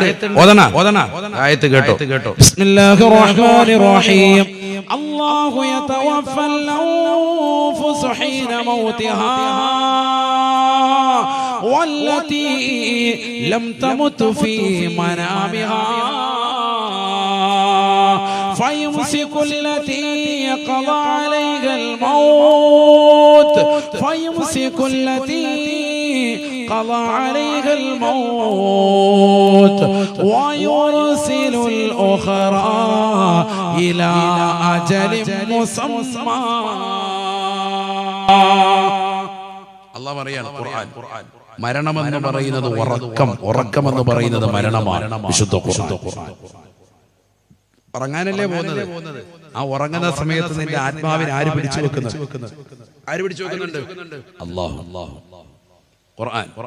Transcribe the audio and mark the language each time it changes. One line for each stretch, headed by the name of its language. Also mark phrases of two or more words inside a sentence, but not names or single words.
Malayalam: ഓതണ ആയത്ത് കേട്ടോ.
Arabic: بسم الله الرحمن الرحيم. الله يتوفى الأنفس حين موتها والتي لم تمت في منامها فيمسك التي قضى عليها الموت ويرسل الأخرى إلى أجل مسمى.
Malayalam: الله പറയാണ് ഖുർആൻ, മരണമെന്ന് പറയുന്നത് ഉറക്കമെന്ന് പറയുന്നത് മരണമാണ്. വിശുദ്ധ ഖുർആൻ. ഉറങ്ങാനല്ലേ പോകുന്നത്? ആ ഉറങ്ങുന്ന സമയത്ത് നിന്റെ ആത്മാവിനെ ആര് പിടിച്ചു വെക്കുന്നത്? ആര് പിടിച്ചു വെക്കുന്നുണ്ട്? അല്ലാഹു. ഖുർആൻ.